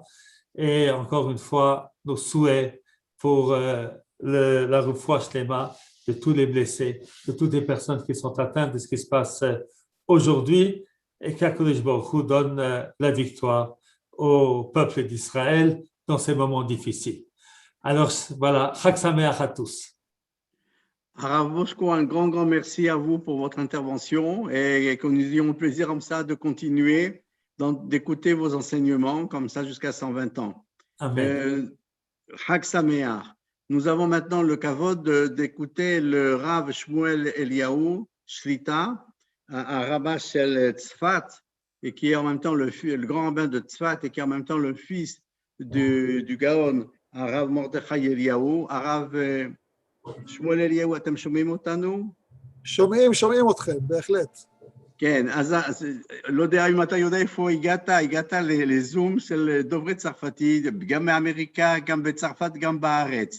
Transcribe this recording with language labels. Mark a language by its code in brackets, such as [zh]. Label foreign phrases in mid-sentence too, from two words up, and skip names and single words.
[fr] Et encore une fois, nos souhaits pour la [he] רפואה שלמה [fr] de tous les blessés, de toutes les personnes qui sont atteintes de ce qui se passe aujourd'hui, et qu' [he] הקדוש ברוך הוא [fr] donne la victoire au peuple d'Israël dans ces moments difficiles. Alors voilà, [he] חג שמח [fr] à tous. Arav Boshko, un grand merci à vous pour votre intervention et que nous ayons le plaisir comme ça de continuer d'écouter vos enseignements comme ça jusqu'à 120 ans. Amen. [he] חג שמח. [fr] Nous avons maintenant le kavod d'écouter le Rav Shmuel Eliyahu Shlita, un rabbin shel Tzfat, et qui est en même temps le grand rabbin de Tzfat et qui est en même temps le fils du Gaon, Rav Mordechai Eliyahu. [he] Rav שמואל אליהו, אתם שומעים אותנו? שומעים אתכם, בהחלט. כן, אז לא יודע אם אתה יודע איפה הגעת לזום של דוברי צרפתית, גם מאמריקה, גם בצרפת, גם בארץ.